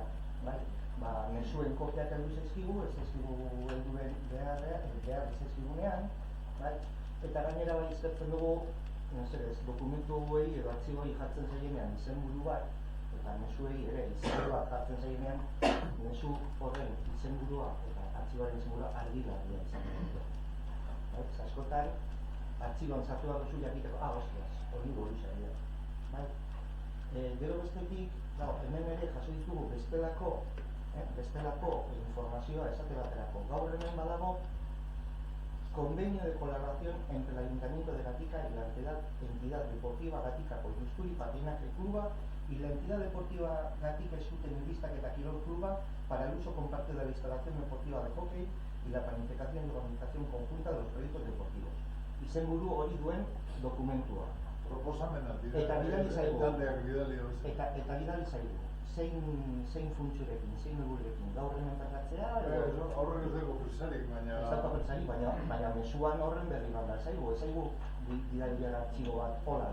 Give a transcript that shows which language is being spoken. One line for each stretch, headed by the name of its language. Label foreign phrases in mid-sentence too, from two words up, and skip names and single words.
Basque: Mesuen kopiak heldu zaizkigu, ez zaizkigu heldu behar ez zaizkigunean, eta gainera bai eskatzen dugu dokumentu hauei edo artxiboei jartzen zaienean izenburu bat, eta mezuei ere izenburua jartzen zaienean, mezu horren izenburua eta artxiboaren izenburua argi-garria izan dut. Askotan, artxiboan sartu behar duzu jakiteko, hostias, hori buruzia dira. Gero bestetik, hemen ere jaso ditugu bestelako informazioa esate baterako. Gaur hemen badago
Spanish: convenio de colaboración entre el Ayuntamiento de Gatica y la entidad deportiva Gatica Koiluzkuri Patinaje Kluba y la entidad deportiva Gatica Eskutenibistak eta Kirol Kluba para el uso comparte de la instalación deportiva de hockey y la planificación y organización conjunta de los proyectos deportivos.
Basque: Izenburu hori duen dokumentua. Proposamena dira. Eta bidali zaigu. Taldeak bidali hori. Eta bidali zaigu. Zein funtsurekin, zein helbururekin, gaur hemen tratatzea edo horren ez dugu presarik, baina... Ez dago presarik, baina mezuan horren berri bat behar zaigu, ez zaigu bidalian artxibo bat hola.